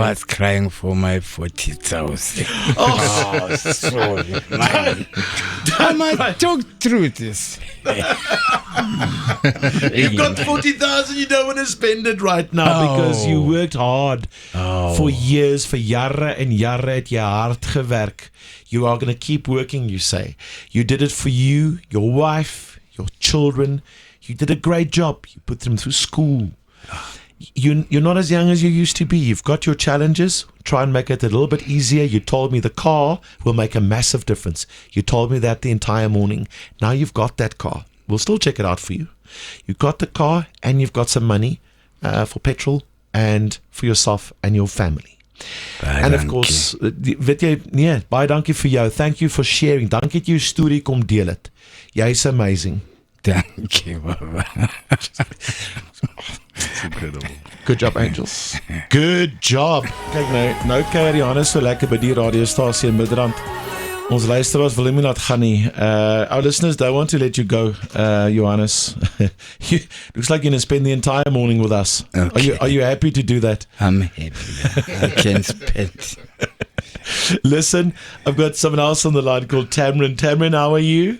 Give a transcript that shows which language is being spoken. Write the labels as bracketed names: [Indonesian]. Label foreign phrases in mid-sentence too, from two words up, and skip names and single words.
[English] I was crying for my 40,000. Oh, sorry, man. I must talk through this. You've got 40,000, you don't want to spend it right now because you worked hard for years, for [Afrikaans] jare en jare het jy hard gewerk. [English] You are going to keep working, you say. You did it for you, your wife, your children. You did a great job. You put them through school. You're not as young as you used to be. You've got your challenges. Try and make it a little bit easier. You told me the car will make a massive difference. You told me that the entire morning. Now you've got that car. We'll still check it out for you. You've got the car and you've got some money for petrol and for yourself and your family. And of course, [Afrikaans] weet jy, nee, baie dankie vir jou. [English] Thank you for sharing. [Afrikaans] Dankie dat jy jou storie kom deel het. Jy's amazing. [English] Thank you, Baba. It's incredible. Good job, Angels. Good job. [Afrikaans] Kyk nou kuier Johannes so lekker by die radiostasie in Midrand. Ons luisteraars wil hom nie laat gaan nie. [English] Our listeners don't want to let you go, Johannes. Looks like you're going to spend the entire morning with us. Okay. Are you happy to do that? I'm happy. I can spend. Listen, I've got someone else on the line called Tamrin. Tamrin, how are you?